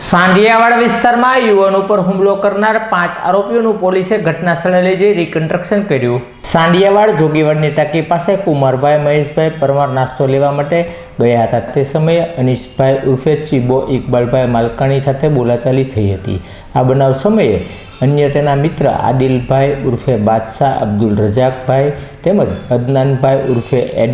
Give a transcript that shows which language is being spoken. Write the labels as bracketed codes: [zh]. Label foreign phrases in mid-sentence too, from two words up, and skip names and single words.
[gu] સાંઢિયાવાડ વિસ્તારમાં યુવાન ઉપર હુમલો કરનાર 5 આરોપીઓનું પોલીસે ઘટના સ્થળે લઈ જઈ રિકન્સ્ટ્રક્શન કર્યું। સાંઢિયાવાડ જોગીવાડની ટાંકી પાસે કુમારભાઈ મહેશભાઈ પરમાર નાસ્તો લેવા માટે ગયા હતા। તે સમયે અનીશભાઈ ઉર્ફે ચીબો ઇકબાલભાઈ માલકાણી સાથે બોલાચાલી થઈ હતી। આ બનાવ સમયે અન્ય તેના મિત્ર આદિલભાઈ ઉર્ફે બાદશાહ અબ્દુલ રજાકભાઈ તેમજ અદનાનભાઈ ઉર્ફે એડી